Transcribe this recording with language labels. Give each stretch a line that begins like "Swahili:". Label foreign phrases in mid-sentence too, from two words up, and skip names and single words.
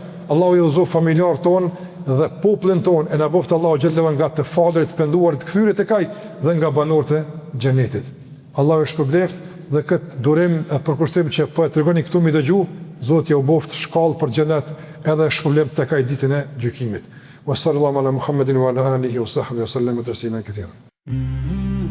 Albanian: Allahu i udhëzoj familjarët tonë dhe popullin tonë, e na boft Allahu xhallahu nga të falërit, të penduarit, të kthyrit tek ai dhe nga banorët e xhenetit. Allahu është përbleft dhe këtë durim e përkushtim që po e tregoni këtu mi dëgju, Zoti ja u boft shkallë për xhenet edhe shpërblim tek ai ditën e gjykimit.
Arabic: وصلى الله على محمد وعلى آله وصحبه وسلم تسليما كثيرا.